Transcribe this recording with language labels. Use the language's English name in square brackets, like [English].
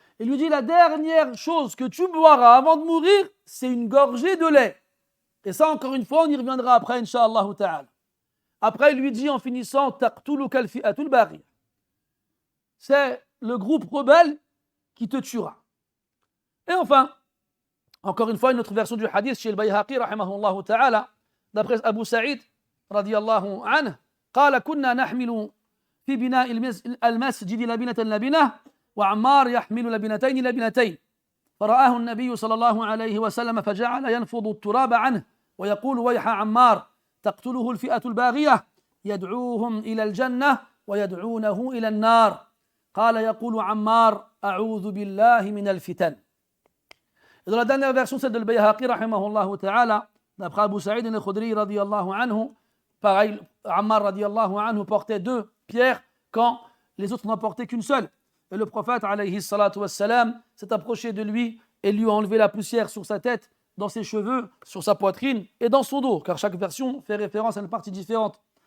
[French] Il lui dit la dernière chose que tu boiras avant de mourir, c'est une gorgée de lait. Et ça, encore une fois, on y reviendra après, incha'Allah ta'ala. Après, il lui dit en finissant [Arabic] taqtuluka al-fi'atul baghiya. [French] C'est le groupe rebelle qui te tuera. Et enfin, encore une fois, une autre version du hadith chez le Bayhaqi, rahimahullah ta'ala, d'après Abu Sa'id, radiyallahu anhu, [Arabic] قال كنا نحمل في بناء المسجد لبنة وعمار يحمل لبنتين فرآه النبي صلى الله عليه وسلم فجعل ينفض التراب عنه ويقول ويح عمار تقتله الفئة الباغية يدعوهم إلى الجنة ويدعونه إلى النار قال يقول عمار أعوذ بالله من الفتن. [French] Et dans la dernière version, celle de Bayhaqi, rahimahullah ta'ala, d'après Abu Sa'id al-Khudri, radiyallahu anhu, pareil, Ammar, radiyallahu anhu, portait 2 pierres quand les autres n'en portaient qu'une seule. Et le prophète, alayhi salatu wassalam, s'est approché de lui et lui a enlevé la poussière sur sa tête, dans ses cheveux, sur sa poitrine et dans son dos, car chaque version fait référence à une partie différente.